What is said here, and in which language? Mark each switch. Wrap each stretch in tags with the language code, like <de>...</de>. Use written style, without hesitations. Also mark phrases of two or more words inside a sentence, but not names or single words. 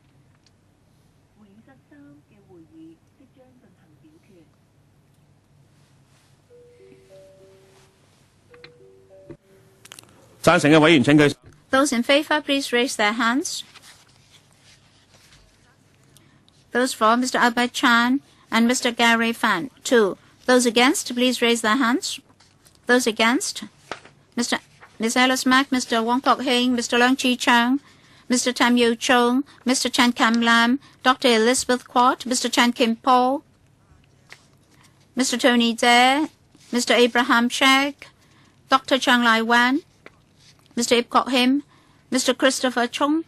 <en>Those in favor, please raise their hands. Those for Mr. Albert Chan and Mr. Gary Fan, 2. Those against, please raise their hands. Those against, Ms. Alice Mack, Mr. Wong Kok Heng, Mr. Leung Chi Chang, Mr. Tam Yu Chung, Mr. Chan Kam Lam, Dr. Elizabeth Quat, Mr. Chan Kim Paul, Mr. Tony Dare, Mr. Abraham Shek, Dr. Chang Lai Wan, Mr. Ip Kok Him, Mr. Christopher Chung.</en>